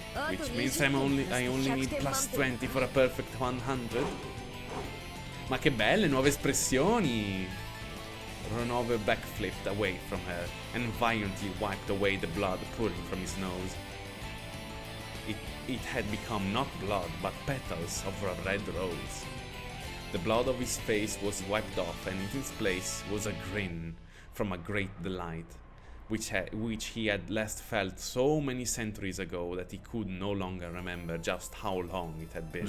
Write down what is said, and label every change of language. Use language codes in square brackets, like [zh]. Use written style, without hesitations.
[en] Which means I only need plus 20 for a perfect 100. [it] Ma che belle nuove espressioni! [en] Ronove backflipped away from her and violently wiped away the blood pouring from his nose. It had become not blood, but petals of a red rose. The blood of his face was wiped off, and in its place was a grin from a great delight, which he had last felt so many centuries ago that he could no longer remember just how long it had been.